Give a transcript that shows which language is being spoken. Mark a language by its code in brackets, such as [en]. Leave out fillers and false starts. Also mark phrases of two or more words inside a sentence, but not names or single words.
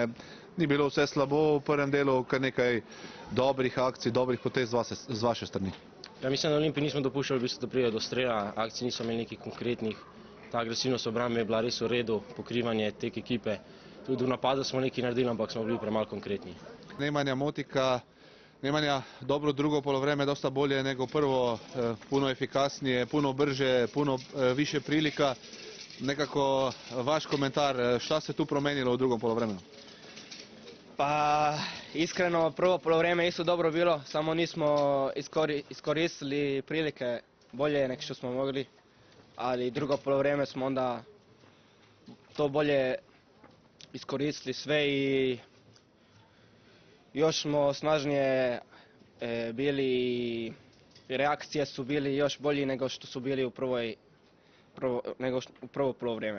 [sl] Ni bilo vse slabo v prvem delu, kar nekaj dobrih akcij, dobrih potez z vaše strani. Ja, mislim, da Olimpiji nismo dopuščali, v bistvu, da pride do strela, akcij niso imeli nekih konkretnih. Ta agresivnost obrambe je bila res v redu, pokrivanje tek ekipe. Tudi v napadu smo nekaj naredili, ampak smo bili premalo konkretni. [sr] Nemanja dobro drugo polovreme, dosta bolje nego prvo, puno efikasnije, puno brže, puno više prilika. Nekako vaš komentar, šta se tu promenilo v drugom polovremenu? Pa iskreno, prvo polovreme isto dobro bilo, samo nismo iskoristili prilike bolje nego što smo mogli, ali drugo polovreme smo onda to bolje iskoristili sve i još smo snažnije bili i reakcije su bili još bolji nego što su bili u prvo polovrijeme.